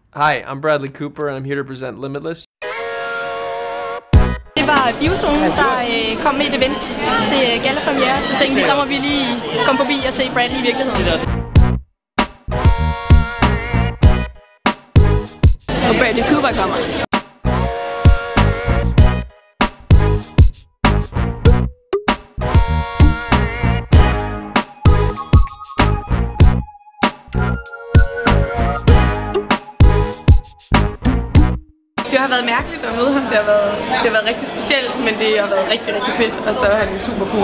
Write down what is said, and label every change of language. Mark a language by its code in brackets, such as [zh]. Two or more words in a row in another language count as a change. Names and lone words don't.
[en] Hi, I'm Bradley Cooper, and I'm here to present Limitless. [da] Det var Biozone, der kom med et event til gallapremiere, så tænkte vi, der må vi lige komme forbi og se Bradley i virkeligheden. Og Bradley Cooper kommer. Det har været mærkeligt at møde ham, det har været rigtig specielt, men det har været rigtig, rigtig fedt, og så er han super cool.